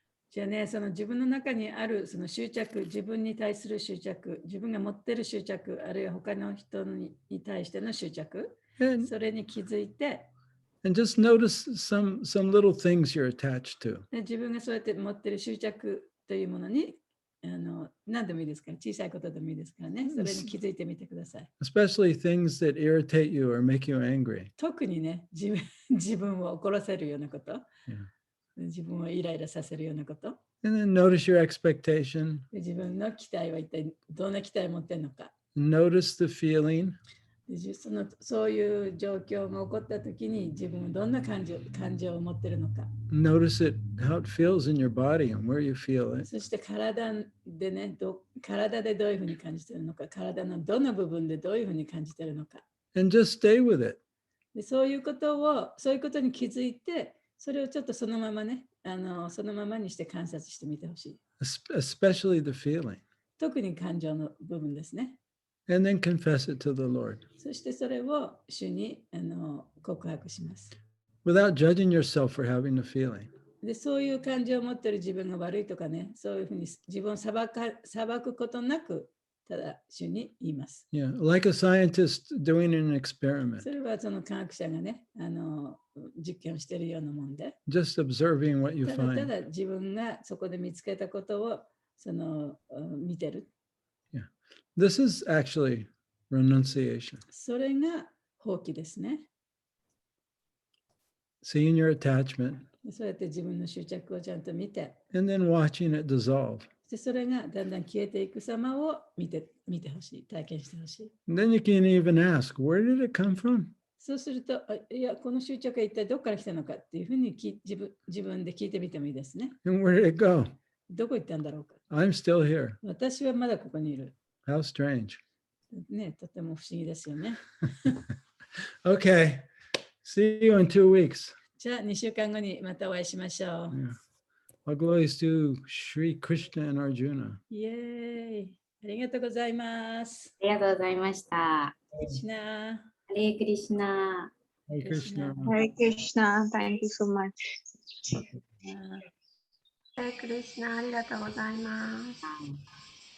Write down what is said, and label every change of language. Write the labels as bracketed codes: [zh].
[ja] じゃあね、その自分の中にあるその執着、自分に対する執着、自分が持っている執着、あるいは他の人に対しての執着、それに気づいて、 [en] And just notice some little things you're attached to. [ja] 自分がそうやって持っている執着というものに何でもいいですから、小さいことでもいいですからね、それに気づいてみてください。 [en] Especially things that irritate you or make you angry. [ja] 特にね、自分を怒らせるようなこと、自分をイライラさせるようなこと。 [en] And then notice your expectation. [ja] 自分の期待は一体どんな期待を持っているのか。 [en] Notice the feeling. [ja] そういう状況が起こったときに自分はどんな感情を持っているのか。 [en] Notice it, how it feels in your body and where you feel it. [ja] そして体でね、体でどういうふうに感じているのか、体のどの部分でどういうふうに感じているのか。 [en] And just stay with it. [ja] でそういうことに気づいて、それをちょっとそのままね、そのままにして観察してみてほしい。 [en] Especially the feeling. [ja] 特に感情の部分ですね。 [en] And then confess it to the Lord. [ja] そしてそれを主に告白します。 [en] Without judging yourself for having the feeling. [ja] でそういう感情を持っている自分が悪いとかね、そういうふうに自分を裁くことなく、ただ主に言います。 [en] Yeah, like a scientist doing an experiment. [ja] それはその科学者がね、実験をしているようなもんで、 [en] Just observing what you [ja] ただ [en] find. [ja] ただ自分がそこで見つけたことを見てる。 [en] Yeah. This is actually renunciation. [ja] それが放棄ですね。 [en] Seeing your attachment [ja] そうやって自分の執着をちゃんと見て、 [en] and then watching it dissolve. [ja] でそれがだんだん消えていく様を見てほしい、体験してほしい。 [en] And then you can even ask, where did it come from? [ja] そうすると、いや、この執着は一体どこから来たのかっていうふうに自分で聞いてみてもいいですね。 [en] And where did it go? [ja] どこ行ったんだろうか。 [en] I'm still here. [ja] 私はまだここにいる。 [en] How strange. [ja] ね、とても不思議ですよね。 [en] Okay. See you in 2 weeks. [ja] じゃあ、2週間後にまたお会いしましょう。 [en] Yeah. All glories to Sri Krishna and Arjuna. [ja] イエーイ。ありがとうございます。ありがとうございました。クリシナ。ハレークリシナ。 [en] Hare Krishna. Hare Krishna. Thank you so much. [ja] クリシナありがとうございます。